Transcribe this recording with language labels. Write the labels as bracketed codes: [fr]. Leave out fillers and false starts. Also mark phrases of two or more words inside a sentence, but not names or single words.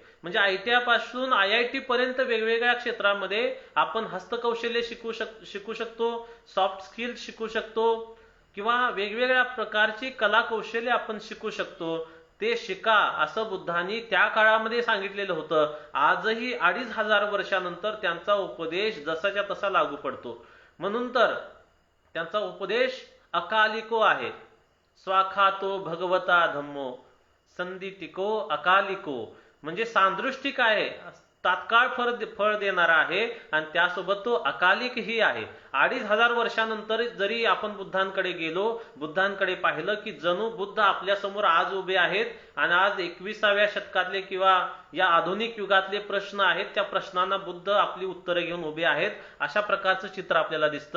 [mr] म्हणजे ITI पासून IIT पर्यंत वेगवेगळ्या क्षेत्रामध्ये आपण हस्तकौशल्य शिकू शकतो, [en] soft skill [mr] शिकू शकतो, किंवा वेगवेगळ्या प्रकारची कला कौशल्य आपण शिकू शकतो. ते शिका असं बुद्धांनी त्या काळामध्ये सांगितलेलं होतं. आजही 2500 वर्षानंतर त्यांचा उपदेश जसाच्या तसा लागू पडतो. म्हणून तर त्यांचा उपदेश अकालिको आहे, [pi] स्वाखातो भगवता धम्मो संदितिको अकालिको, [mr] म्हणजे सांदृष्टिक आहे, तात्काळ फळ देणारा आहे, आणि त्यासोबत तो अकालिकही आहे. 2500 वर्षानंतर जरी आपण बुद्धांकडे गेलो, बुद्धांकडे पाहिलं की जणू बुद्ध आपल्या समोर आज उभे आहेत, आणि आज 21व्या शतकातले किंवा या आधुनिक युगातले प्रश्न आहेत, त्या प्रश्नांना बुद्ध आपली उत्तरे घेऊन उभे आहेत, अशा प्रकारचं चित्र आपल्याला दिसतं.